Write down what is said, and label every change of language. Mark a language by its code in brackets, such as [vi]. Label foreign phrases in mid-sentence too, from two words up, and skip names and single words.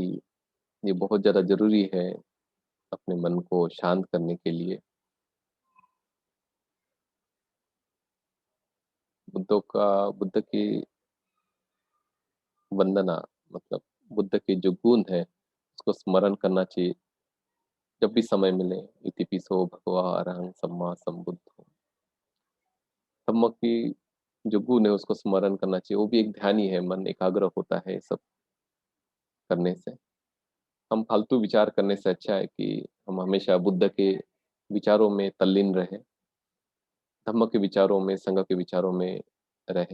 [hi] ये बहुत ज्यादा जरूरी है अपने मन को शांत करने के लिए। बुद्ध की वंदना मतलब बुद्ध के जो गुण है उसको स्मरण करना चाहिए जब भी समय मिले। [pi] इतिपिसो भगवा अरहं सम्मा संबुद्धो। [hi] धम्म की जो गुण है उसको स्मरण करना चाहिए, वो भी एक ध्यान ही है, मन एकाग्र होता है सब करने से। हम फालतू विचार करने से अच्छा है कि हम हमेशा बुद्ध के विचारों में तल्लीन रहे, धम्म के विचारों में, संघ के विचारों में रहे।